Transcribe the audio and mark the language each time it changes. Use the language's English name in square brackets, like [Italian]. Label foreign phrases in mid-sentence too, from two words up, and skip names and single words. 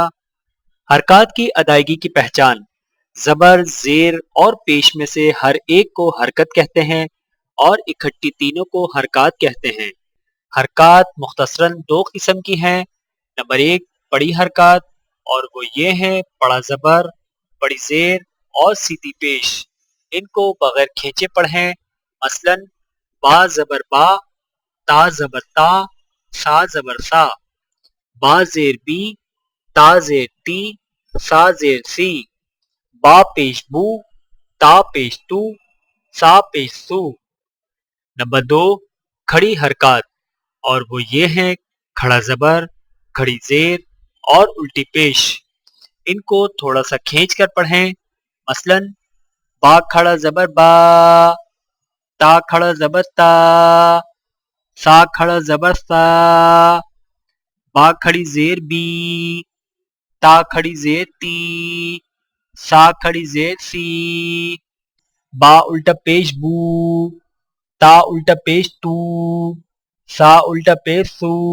[Urdu] حرکات کی ادائیگی کی پہچان۔ زبر، زیر اور پیش میں سے ہر ایک کو حرکت کہتے ہیں اور اکٹھی تینوں کو حرکات کہتے ہیں۔ حرکات مختصراً دو قسم کی ہیں۔ نمبر 1 پڑی حرکات، اور وہ یہ ہیں پڑا زبر، پڑی زیر اور سیدھی پیش۔ ان کو بغیر کھینچے پڑھیں، مثلا با زبر با، تا زبر تا، سا زبر سا، با زیر بی، تا زیر تی، سا زیر سی، با پیش بو، تا پیش تو، سا پیش سو۔ نمبر 2 کھڑی حرکات، اور وہ یہ ہیں کھڑا زبر، کھڑی زیر اور الٹی پیش۔ ان کو تھوڑا سا کھینچ کر پڑھیں، مثلا با کھڑا زبر با، تا کھڑا زبر تا، سا کھڑا زبر سا، با کھڑی زیر بی، تا کھڑی زیر تی، سا کھڑی زیر سی، با الٹا پیش بو، تا الٹا پیش تو، سا الٹا پیش سو۔